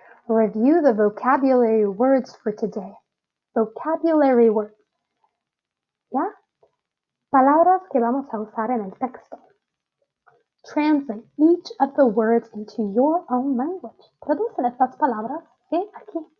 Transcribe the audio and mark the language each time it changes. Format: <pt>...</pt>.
<en>Review the vocabulary words for today. Vocabulary words, ¿ya?</en> <es>Palabras que vamos a usar en el texto.</es> <en>Translate each of the words into your own language.</en> <es>Traducen estas palabras, ¿sí? Aquí.</es>